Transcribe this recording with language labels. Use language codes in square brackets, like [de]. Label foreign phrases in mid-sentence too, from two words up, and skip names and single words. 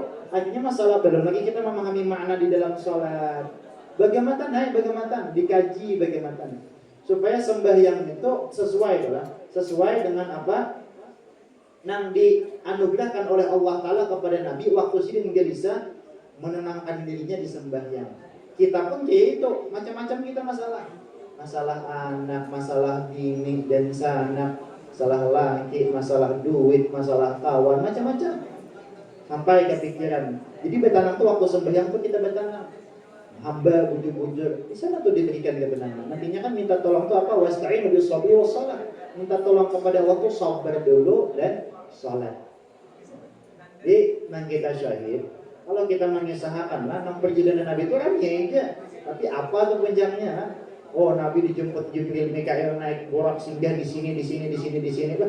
[id] Akhirnya masalah belum lagi kita memahami makna di dalam sholat. Bagaimana dikaji bagaimana supaya sembahyang itu sesuai dengan apa yang dianugerahkan oleh Allah Ta'ala kepada Nabi waktu sidin gelisah menenangkan dirinya di sembahyang. [bjn] Kita pun kayak itu macam-macam kita masalah anak, masalah bini dan sanak, masalah laki, masalah duit, masalah kawan, macam-macam sampai kepikiran. Jadi betanam tuh waktu sembahyang tuh kita betanam hamba bujur-bujur di sana tuh diberikan kebenaran. Nantinya kan minta tolong tuh apa? [ar] واستعينوا بالصبر والصلاة. [bjn] Minta tolong kepada Allah tuh sabar dulu dan salat. Jadi nang kita syahid kalau kita mengisahkan lah nang perjalanan Nabi itu ramai aja. Tapi apa tuh panjangnya? Oh Nabi dijemput Jibril, Mikail naik borak singgah di sini lah.